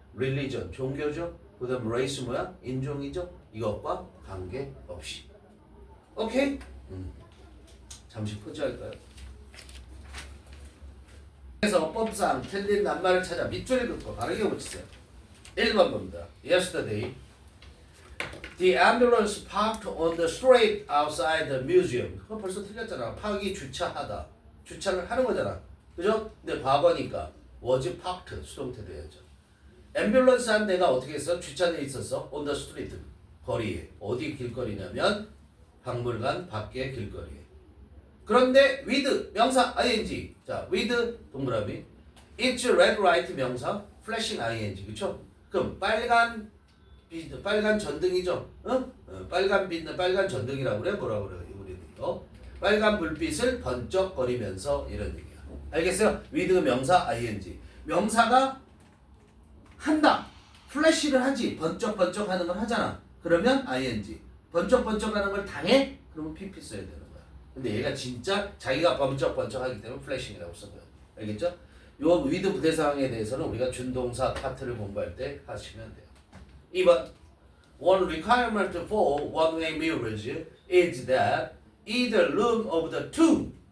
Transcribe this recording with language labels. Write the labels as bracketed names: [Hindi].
[Korean] religion 종교죠. 그다음 race 뭐야? 인종이죠. 이것과 관계없이. 오케이? 잠시 포즈할까요? 그래서 법상 틀린 낱말을 찾아 밑줄을 긋고 바르게 붙이세요. 1번 봅니다. [English] Yesterday, the ambulance parked on the street outside the museum. [Korean] 그거 벌써 틀렸잖아. park이 주차하다. 주차를 하는 거잖아. 그죠? 근데 과거니까 [English] was parked [Korean] 수동태 돼야죠. 앰뷸런스 한 대가 어떻게 했어? 주차돼 있었어. [English] on the street. [Korean] 거리에. 어디 길거리냐면 박물관 밖의 길거리에. 그런데 with 명사 ing. 자, [English] with [Korean] 동그라미. [English] It's red light [Korean] 명사 [English] flashing ing. [Korean] 그쵸? 그럼 빨간 전등이죠. 빨간 빛, 빨간 전등이라고 그래. 뭐라고 그래? 우리는 빨간 불빛을 번쩍거리면서 이런 얘기야. 알겠어요? with 명사 ing. 명사가 한다. 플래시를 하지. 번쩍번쩍 하는 걸 하잖아. 그러면 ing. 번쩍번쩍 하는 걸 당해? 그러면 pp 써야 되는 거야. 근데 얘가 진짜 자기가 번쩍번쩍 하기 때문에 플래싱이라고 써요. 알겠죠? 요 with 부대사항에 대해서는 우리가 준동사 파트를 공부할 때 하시면 돼요. 2번. [English] One requirement for one-way mirrors is that either room of the two.